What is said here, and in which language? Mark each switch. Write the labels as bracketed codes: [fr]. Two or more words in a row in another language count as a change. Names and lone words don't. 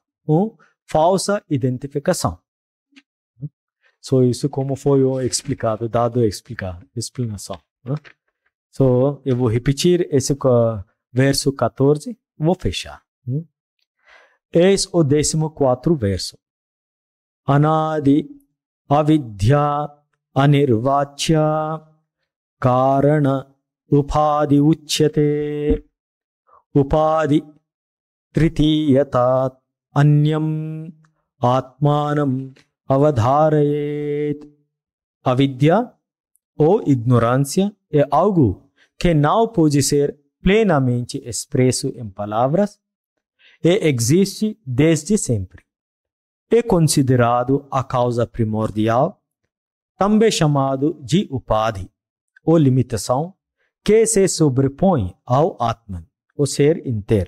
[pt] Falsa identificação. Só isso como foi explicado, dado a explanação. Eu vou repetir esse verso 14, vou fechar. Eis o 14º verso. [sa] Anadi avidya anirvachya karana upadi uchyate upadi tritiyatat anyam atmanam avadharayet. [pt] Avidya ou ignorância é algo que não pode ser plenamente expresso em palavras e existe desde sempre. É considerado a causa primordial, também chamado de upadhi, ou limitação, que se sobrepõe ao Atman, o ser inteiro.